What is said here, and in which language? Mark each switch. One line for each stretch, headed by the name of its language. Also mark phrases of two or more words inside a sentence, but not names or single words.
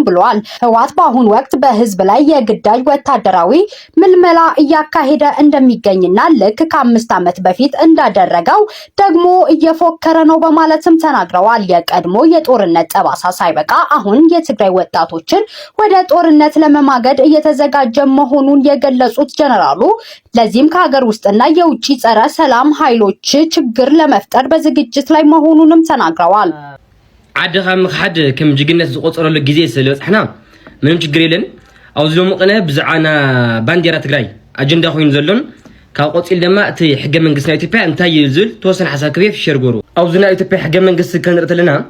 Amharic: ብለዋል። ህወሓት በአሁኑ ወቅት በህዝብ ላይ የግዳጅ ወታደራዊ ምልመላ እያካሄደ እንደሚገኝና ልክ ከ5 ዓመት በፊት እንዳደረገው ደግሞ እየፎከረ ነው በማለትም ተናግረዋል። የቀድሞ የጦርነት ጠባሳ ሳይበቃ አሁን የትግራይ ወጣቶችን ወደ ጦርነት ለመማገድ እየተዘጋጀ መሆኑን የገለጹት ጀነራሉ ለዚህም ከሀገር ውስጥና የውጭ ጸረ ሰላም ኃይሎች ችግር ለመፍጠር በዝግጅት ላይ መሆኑንም ተናግረዋል።
Tigrinya: ዓድኻ ምክሓድ ከም ጅግነት ዝቆፀረሉ ጊዜ ስለበፅሕና ምንም ችግር የለን። ኣብዚ ሎሚ ቅነ ብዛዕባና ባንዴራ ትግራይ ኣጀንዳ ኮይኑ ዘሎን ካብ ቆፂል ድማ እቲ ሕገ መንግስቲ ናይ ኢትዮጵያ እንታይ እዩ ዝብል ተወሰነ ሓሳብ ክቤ ሸር ገይሩ። ኣብዚ ናይ ኢትዮጵያ ሕገ መንግስቲ ክንርኢ ተለና